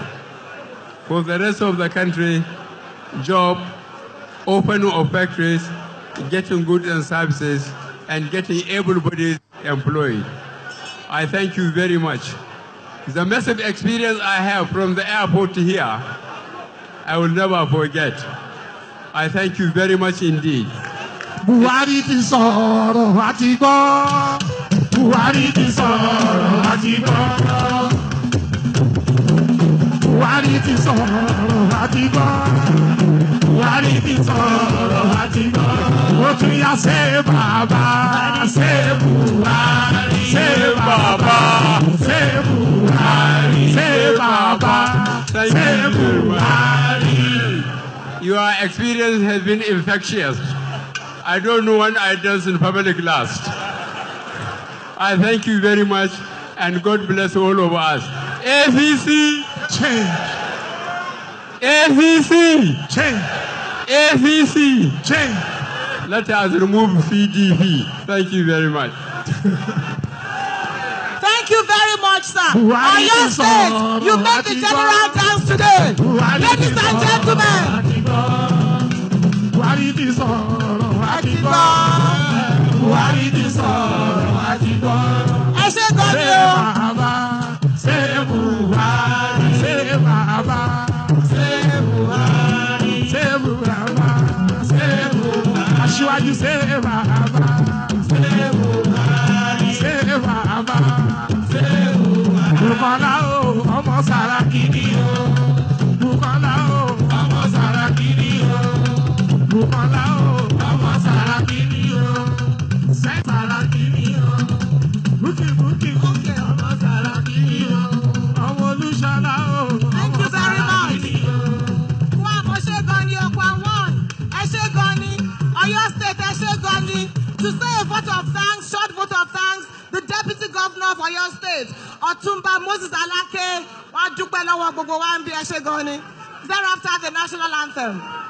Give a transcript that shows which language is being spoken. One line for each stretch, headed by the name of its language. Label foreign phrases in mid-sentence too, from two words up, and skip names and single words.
English: For the rest of the country, job, opening of factories, getting goods and services, and getting able-bodied employed. I thank you very much. The massive experience I have from the airport to here, I will never forget. I thank you very much indeed.
Yoruba: Buhari ti sọ̀rọ̀ àti gbọ́. Buhari ti sọ̀rọ̀ àti gbọ́. Buhari ti sọ̀rọ̀ àti gbọ́. Buhari ti sọ̀rọ̀ àti gbọ́. Ó tún yá ṣe bàbá, ṣe Buhari, ṣe bàbá, ṣe Buhari, ṣe bàbá, ṣe Buhari.
English: Your experience has been infectious. I don't know when I dance in public last. I thank you very much, and God bless all of us. APC, Change, APC, change, APC. change. Let us remove PDP. Thank you very much. Thank you very much, sir. Buhari On your is stage, on, you made the general dance today. Ladies and gentlemen.
Yoruba: Buhari ti sọ̀rọ̀ àti gbọ́. Buhari ti sọ̀rọ̀ àti gbọ́. Ẹ ṣé gan ni Ṣé o. bàbá, ṣé Buhari, ṣé bàbá, ṣé Buhari, ṣé bàbá, ṣé Buhari.
English: Aṣíwájú Buhari, say Baba, say Buhari, say Baba, say Buhari.
Yoruba: Bukola o, ọmọ Saraki ni o. Bukola o, ọmọ Saraki ni o. Bukola o, ọmọ Saraki ni o. Say Saraki ni o. Buki, ọmọ Saraki ni o. Ọmọ Olúṣọlá o.
English: Thank you very much. Oyo State, to say a vote of thanks, short vote of thanks, the Deputy Governor of Oyo State, Otumba Moses Alake, thereafter the national anthem.